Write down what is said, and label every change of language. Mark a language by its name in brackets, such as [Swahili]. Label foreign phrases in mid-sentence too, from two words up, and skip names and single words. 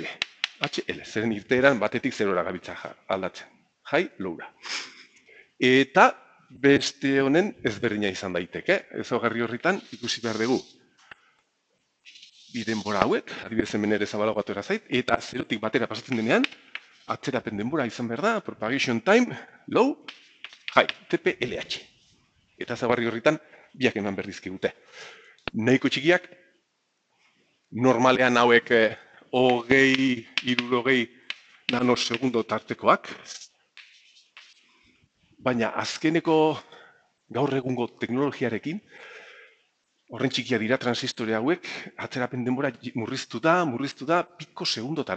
[Basque] HL, zeren irteeran batetik zerora gabiltza aldatzen. [English] High, lowra. [Basque] Eta beste honen ezberdina izan daiteke. Ezaugarri horritan ikusi behar dugu. Bi denbora hauek, adibidez hemen ere zabalago atora zait, eta zerotik batera pasatzen denean, atzerapen denbora izan behar da, [English] propagation time, low, high, TP-LH. [Basque] Eta ezaugarri horritan biak eman berdizkigute. Nahiko txikiak, normalean hauek 20-60 nanosegundo tartekoak, baina azkeneko gaur egungo teknologiarekin, horren txikia dira transistore hauek, atzerapen denbora murriztu da piko segundotara.